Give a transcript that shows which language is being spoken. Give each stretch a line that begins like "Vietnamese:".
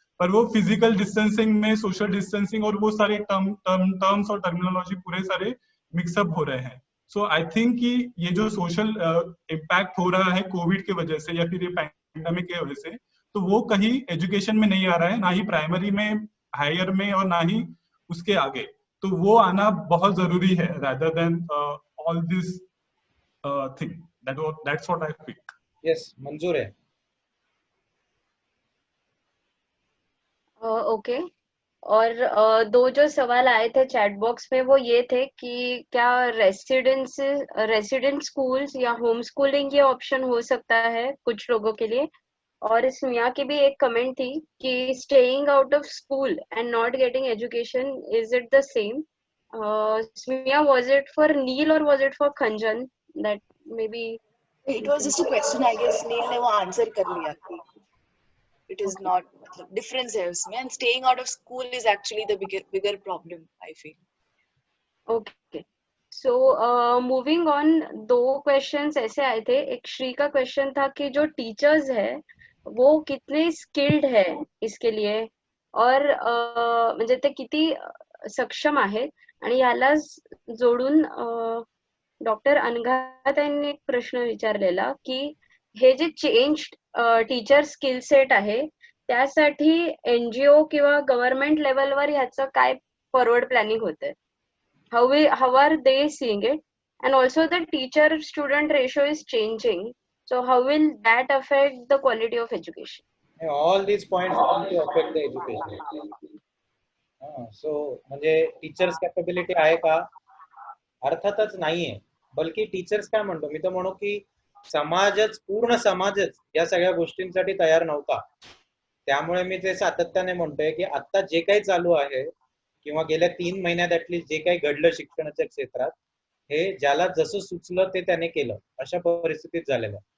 Hindi: पर वो physical distancing में सोशल डिस्टेंसिंग और वो सारे टर्म्स और टर्मिनोलॉजी पूरे सारे मिक्सअप हो रहे हैं। सो आई थिंक कि ये जो सोशल इम्पैक्ट हो रहा है कोविड की वजह से या फिर ये पैंडेमिक की वजह से, तो वो कहीं एजुकेशन में नहीं आ रहा है, ना ही प्राइमरी में, हायर में, और ना ही उसके आगे। तो वो आना बहुत जरूरी है,
English: rather than all this thing. That's what I think.
Hindi: Yes, मंजूर है। ओके, और दो जो सवाल आए थे चैट बॉक्स में वो ये थे कि क्या रेसिडेंट स्कूल्स या होम स्कूलिंग ये ऑप्शन हो सकता है कुछ लोगों के लिए। और स्मिया की भी एक कमेंट थी कि
English: Staying out of school and not getting education, is it the same? Smiya, was it for Neel or was it for Khanjan? That maybe it was just a question, I guess
Hindi: नील ने वो आंसर कर लिया कि
English: it is not,
Hindi: मतलब difference है उसमें,
English: and staying out of school is actually the bigger problem I feel.
Hindi: Okay, so moving on, 2 questions ऐसे आए थे। एक श्री का क्वेश्चन था कि जो टीचर्स है वो कितने स्किल्ड है इसके लिए, और
Marathi: म्हणजे ते किती सक्षम आहेत, आणि यालाच जोडून डॉक्टर अनघा यांनी एक प्रश्न विचारलेला की हे जे चेंज टीचर स्किल सेट आहे त्यासाठी एनजीओ किंवा गव्हर्नमेंट लेवलवर ह्याचं काय फॉरवर्ड प्लॅनिंग होतंय?
English: how are they seeing it? And also the teacher student ratio is changing, so how will that affect the quality of education? All these points come to affect the education.
Marathi: So म्हणजे teachers capability आहे का? अर्थातच नाहीये. बल्कि teachers काय म्हणतो मी तर म्हणू की समाजच, पूर्ण समाजच या सगळ्या गोष्टींसाठी तयार नव्हता. त्यामुळे मी ते सातत्याने म्हणतोय की आता जे काही चालू आहे किंवा गेल्या 3 महिन्यात ऍटलीस्ट जे काही घडलं शिक्षणाच्या क्षेत्रात, हे ज्याला जसं सुचलं ते त्याने केलं, अशा परिस्थितीत झालेलं.